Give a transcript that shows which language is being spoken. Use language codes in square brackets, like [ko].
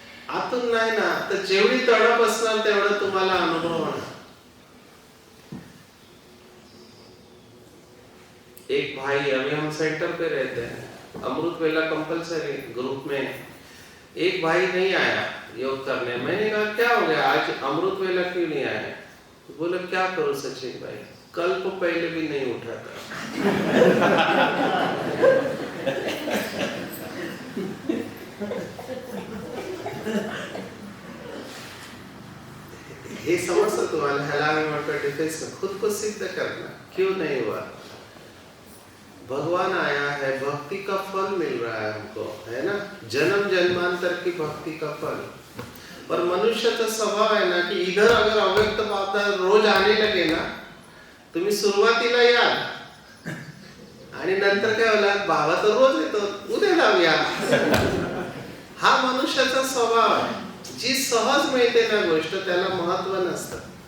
[mr] आतून नाही ना, तर जेवढी तडप असणार तेवढं तुम्हाला अनुभव होणार. [hi] एक भाई, अभी हम सेंटर पे रहते हैं, अमृत वेला कंपलसरी ग्रुप में. एक भाई नहीं आया योग करने. मैंने कहा क्या हो गया आज अमृत वेला क्यों नहीं आया? तो बोले क्या करूं सचिन भाई, कल को पहले भी नहीं उठा था. ये समझता [mr] तुम्हाला, ह्याला मी म्हणतो [hi] डिफेंस में खुद को सिद्ध करना. क्यों नहीं हुआ? भगवान आया है, भक्ति का फल मिल रहा है हमको, है ना, जन्म जन्मांतर की भक्ति का फल. पर मनुष्याचा स्वभाव है ना कि इधर अगर अव्यक्त बाधा रोज आने लगे ना, [mr] तुम्ही सुरुवातीला याल आणि नंतर काय होला, बाबा तर रोज येतो, उद्या जाऊया. हा मनुष्याचा स्वभाव आहे. जी सहज मिळते ना गोष्ट त्याला महत्व नसतं.